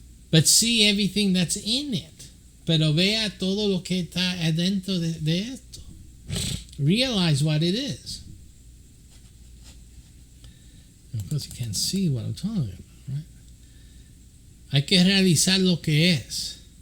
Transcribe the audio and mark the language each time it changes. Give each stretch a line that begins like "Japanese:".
English: But see everything that's in it.
Spanish: Pero vea todo lo que está adentro de esto.
English: Realize what it is. Of course, you can't see what I'm talking about, right?
Spanish: Hay que realizar lo que es.